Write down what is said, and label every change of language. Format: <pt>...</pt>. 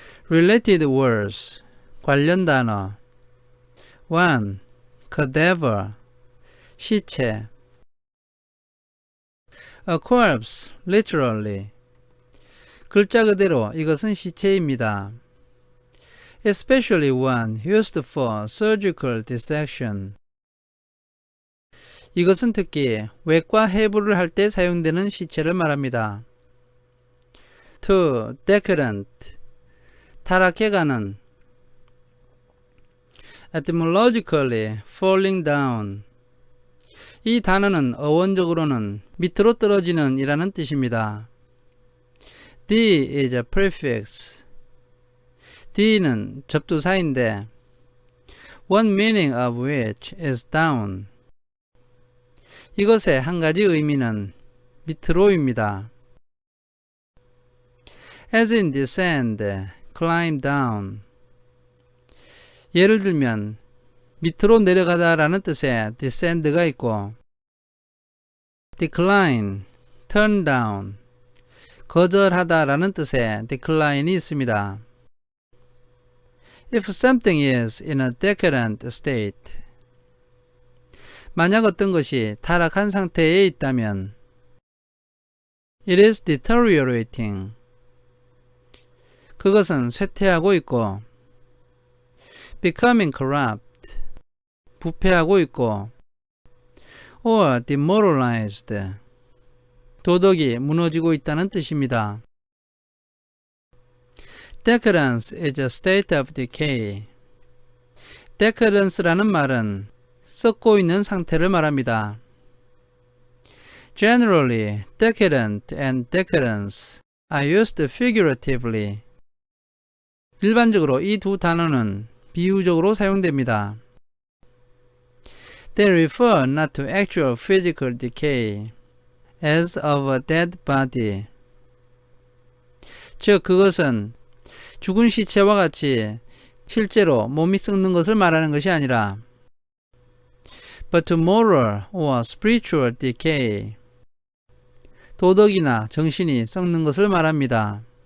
<en>Related words.</en> <ko>관련 단어.</ko> <en>1. cadaver.</en> <ko>시체.</ko> <en>A corpse, literally.</en> <ko>글자 그대로 이것은 시체입니다.</ko> <en>Especially one used for surgical dissection.</en> <ko>이것은 특히 외과 해부를 할 때 사용되는 시체를 말합니다.</ko> <en>2. decadent.</en> <ko>타락해가는.</ko> <en>Etymologically, falling down.</en> <ko>이 단어는 어원적으로는 밑으로 떨어지는 이라는 뜻입니다.</ko> <en>D is a prefix.</en> <ko>D는 접두사인데</ko> <en>one meaning of which is down.</en> <ko>이것의 한 가지 의미는 밑으로입니다.</ko> <en>As in descend, climb down.</en> <ko>예를 들면 밑으로 내려가다 라는 뜻의 descend가 있고</ko> <en>decline, turn down,</en> <ko>거절하다 라는 뜻의 decline이 있습니다.</ko> <en>If something is in a decadent state,</en> <ko>만약 어떤 것이 타락한 상태에 있다면</ko> <en>it is deteriorating.</en> <ko>그것은 쇠퇴하고 있고</ko> <en>becoming corrupt.</en> <ko>부패하고 있고</ko> <en>or demoralized.</en> <ko>도덕이 무너지고 있다는 뜻입니다.</ko> <en>Decadence is a state of decay.</en> <ko>decadence라는 말은 썩고 있는 상태를 말합니다.</ko> <en>Generally, decadent and decadence are used figuratively.</en> <ko>일반적으로 이 두 단어는 비유적으로 사용됩니다.</ko> <en>They refer not to actual physical decay, as of a dead body.</en> <ko>즉, 그것은 죽은 시체와 같이 실제로 몸이 썩는 것을 말하는 것이 아니라</ko> <en>but to moral or spiritual decay,</en> <ko>도덕이나 정신이 썩는 것을 말합니다.</ko>